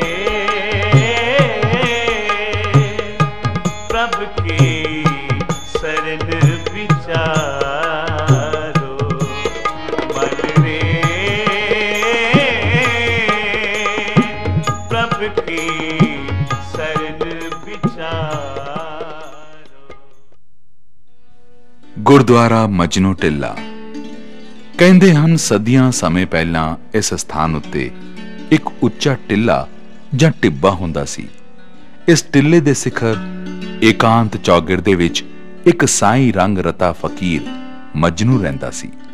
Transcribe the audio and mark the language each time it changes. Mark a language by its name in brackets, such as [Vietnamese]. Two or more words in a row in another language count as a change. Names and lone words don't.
[Punjabi] ਪ੍ਰਭ ਕੀ ਸ਼ਰਣ ਵਿਚਾਰੋ ਮਨ ਰੇ ਪ੍ਰਭ ਕੀ ਸ਼ਰਣ ਵਿਚਾਰੋ। ਗੁਰਦੁਆਰਾ ਮਜਨੂ ਟਿੱਲਾ। ਕਹਿੰਦੇ ਹਨ ਸਦੀਆਂ ਸਮੇਂ ਪਹਿਲਾਂ ਇਸ ਸਥਾਨ ਉੱਤੇ ਇੱਕ ਉੱਚਾ ਟਿੱਲਾ ਜਾਂ ਟਿੱਬਾ ਹੁੰਦਾ ਸੀ। ਇਸ ਟਿੱਲੇ ਦੇ ਸਿਖਰ ਏਕਾਂਤ ਚੌਗਿਰ ਦੇ ਵਿੱਚ ਇੱਕ ਸਾਈਂ ਰੰਗ ਰਤਾ ਫਕੀਰ ਮਜਨੂ ਰਹਿੰਦਾ ਸੀ।